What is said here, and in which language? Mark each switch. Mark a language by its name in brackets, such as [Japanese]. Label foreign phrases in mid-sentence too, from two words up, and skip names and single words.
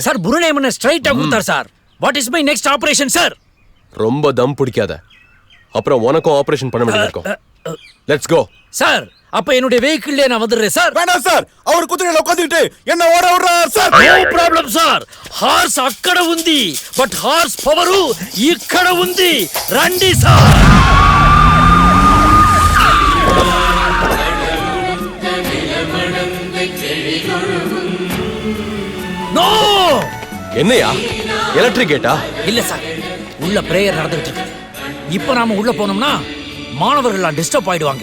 [Tamil] சார் புருநேமன் ஸ்ட்ரைட்டா கொடுத்தார் சார். [English] What is my next operation [Tamil] சார்? ரொம்ப தம் பிடிக்காத, அப்புறம் உனக்கும் ஆபரேஷன் பண்ண வேண்டியது இருக்கும். [English] Let's go [Tamil] சார். அப்ப என்னுடைய வெஹிக்கிள்ல நான் வந்துடுறேன் சார். வேண்டாம் சார், அவர் குதிரையில உட்கார்ந்துட்டு என்ன ஓட விடுறார் சார். [English] No problem sir. [Telugu] హార్స్ అక్కడ ఉంది బట్ [English] horse power [Telugu] ఇక్కడ ఉంది. రండి సార్. [Tamil] நோ. என்னையா எலக்ட்ரிக் கேட்டா? இல்ல சார், உள்ள பிரேயர் நடந்துட்டு இருக்கு. இப்போ நாம உள்ள போனோம்னா மாணவர்கள் டிஸ்டர்ப் ஆயிடுவாங்க.